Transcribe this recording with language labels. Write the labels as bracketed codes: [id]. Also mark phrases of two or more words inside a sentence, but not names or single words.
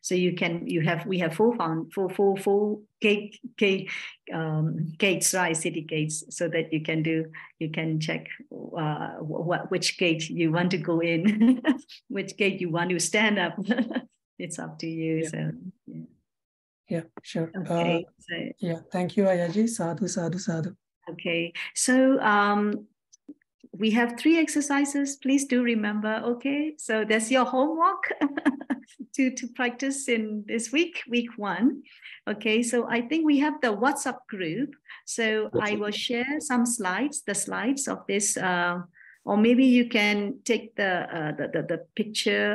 [en] So we have four gates, right? City gates, so that you can check which gate you want to go in, which gate you want to stand up. It's up to you. Yeah. So yeah, sure. Okay. Yeah, thank you, [pi] Ayyaji. Sadhu, sadhu, sadhu. [en] Okay, so we have 3 exercises. Please do remember. Okay, so that's your homework to practice in this week 1. Okay, so I think we have the WhatsApp group. So I will share some slides, the slides of this, or maybe you can take the picture.